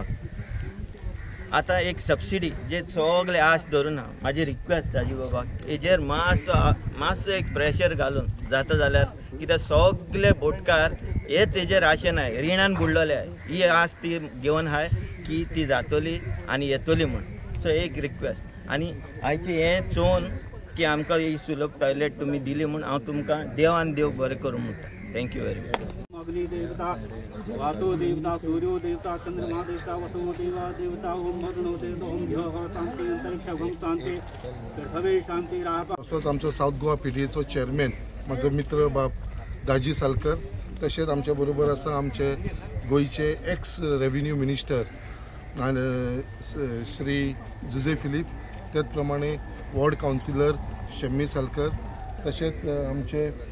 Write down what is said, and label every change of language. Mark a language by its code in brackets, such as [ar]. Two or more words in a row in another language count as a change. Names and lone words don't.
[kok] आतां एक सबसिडी जे सगळे आस धरून हांव म्हाजी रिक्वेस्ट दाजी बाबाक हेजेर मातसो एक प्रेशर घालून जाता जाल्यार, कित्याक सगळे बोटकार हेच हेजेर आशेन आहाय, रिणान बुडलेले आहाय. ही आस ती घेवन आहाय की ती जातली आनी येतली म्हूण. सो एक रिक्वेस्ट आनी आयचे हें चोवन की आमकां ही सुलभ टॉयलेट तुमी दिली म्हूण हांव तुमकां देव आनी देव बरें करूं म्हणटा. [en] Thank you very much. [sa] अग्नि देवता, वातो देवता, सूर्यो देवता, चंद्रमा देवता, वसुमो देवता, ओम वरुणो देवता, ओम ध्योः शांति, अंतरिक्ष ओम शांति, पृथ्वी शांति राहा. [kok] असोच आमचो साऊथ गोवा PDAचो चेअरमॅन म्हजो मित्र बाब दाजी सालकर, तशेंच आमच्या बरोबर आसा आमचे गोंयचे [en] ex revenue minister [kok] श्री जुजे फिलीप, त्याच प्रमाणे [en] ward councillor [kok] शम्मी सालकर, तशेंच आमचे